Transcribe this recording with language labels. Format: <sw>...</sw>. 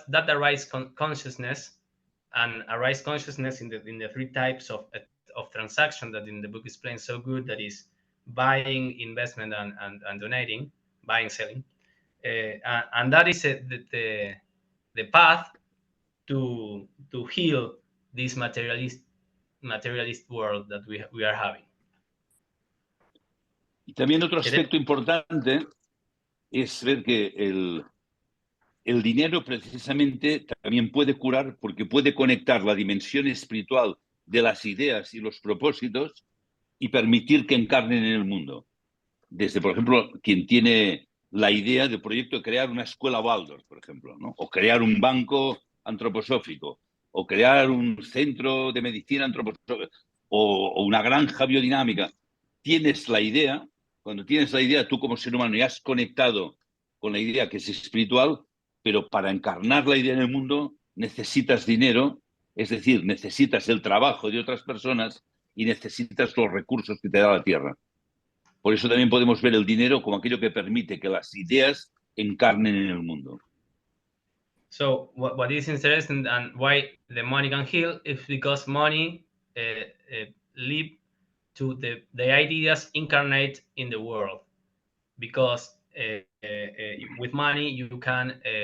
<en>arises consciousness, and arise consciousness in the 3 types of transaction that in the book explains so good, that is buying, investment, and donating, buying, selling, and that is the path to heal this materialist world that we are having.</en> <es>Y también otro aspecto importante es ver que el dinero precisamente también puede curar, porque puede conectar la dimensión espiritual de las ideas y los propósitos y permitir que encarnen en el mundo. Desde, por ejemplo, quien tiene la idea del proyecto de crear una escuela Waldorf, por ejemplo, ¿no?, o crear un banco antroposófico, o crear un centro de medicina antroposófica, o una granja biodinámica. Tienes la idea, cuando tienes la idea tú como ser humano y has conectado con la idea que es espiritual, pero para encarnar la idea en el mundo necesitas dinero, es decir, necesitas el trabajo de otras personas y necesitas los recursos que te da la tierra. Por eso también podemos ver el dinero como aquello que permite que las ideas encarnen en el mundo.</es> <en>So what is interesting and why the money can heal is because money lead to the ideas incarnate in the world. Because with money you can</en>